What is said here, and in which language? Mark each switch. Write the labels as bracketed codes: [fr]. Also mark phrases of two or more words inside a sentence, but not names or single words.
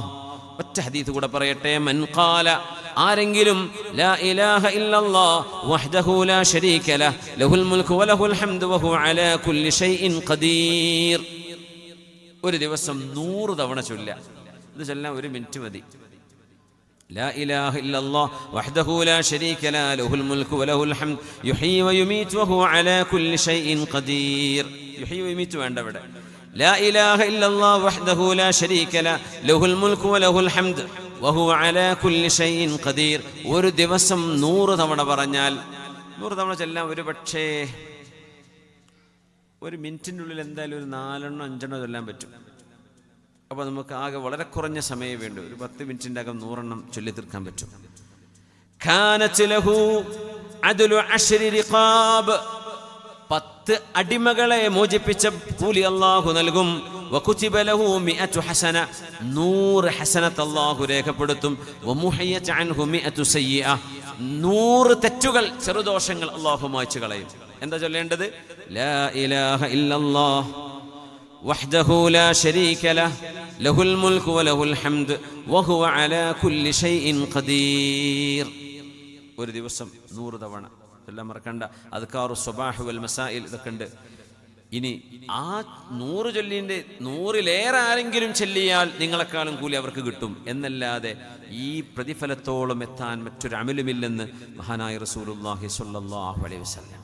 [ml] ഒറ്റ ഹദീസ് കൂടെ പറയട്ടെ. [ar] من قال, ആരെങ്കിലും لا إله إلا الله وحده لا شريك له له الملك وله الحمد وهو على كل شيء قدير. [ml] ഒരു ദിവസം 100 തവണ ചൊല്ലുക. ഇത് ചൊല്ലാൻ 1 മിനിറ്റ് മതി. [ar] لا إله إلا الله وحده لا شريك له له الملك وله الحمد يحيي ويميت وهو على كل شيء قدير. يحيي ويميت [ml] വേണ്ട ഇവിടെ. [ar] لا إله إلا الله وحده لا شريك له له الملك وله الحمد وهو على كل شيء قدير. [ml] ഒരു ദിവസം 100 തവണ പറഞ്ഞാൽ, 100 തവണ ചൊല്ലാൻ ഒരു പക്ഷേ 1 മിനിറ്റിൻ്റെ ഉള്ളിൽ എന്തായാലും ഒരു 4 5 ചൊല്ലാൻ പറ്റും. അപ്പോൾ നമുക്ക് ആകെ വളരെ കുറഞ്ഞ സമയം വേണ്ടു. ഒരു 10 മിനിറ്റിൻ്റെ അകം 100 ചൊല്ലി തീർക്കാൻ പറ്റും. [ar] كانت له عدل 10 رقاب. [ml] 10 അടിമകളെ മോചിപ്പിച്ച കൂലി അല്ലാഹു നൽകും. [ar] وكتب له 100 حسنة, [ml] 100 ഹസനത്ത് അല്ലാഹു രേഖപ്പെടുത്തും. [ar] ومحيت عنه 100 سيئة, [ml] 100 തെറ്റുകൾ, ചെറുദോഷങ്ങൾ അല്ലാഹു മായ്ച്ചു കളയും. എന്താ ചൊല്ലേണ്ടത്? [ar] لا إله إلا الله وحده لا شريك له له الملك وله الحمد وهو على كل شيء قدير. [ml] ഒരു ദിവസം 100 തവണ എല്ലാം മറക്കണ്ട. [ar] أذكار صباح والمسائل [ml] ഇതൊക്കെ ഉണ്ട്. ഇനി ആ 100 ചൊല്ലിൻ്റെ 100-ലേറെ ആരെങ്കിലും ചൊല്ലിയാൽ നിങ്ങളെക്കാളും കൂലി അവർക്ക് കിട്ടും എന്നല്ലാതെ ഈ പ്രതിഫലത്തോളം എത്താൻ മറ്റൊരു അമലുമില്ലെന്ന് മഹാനായ [ar] رسول الله صلى الله عليه وسلم.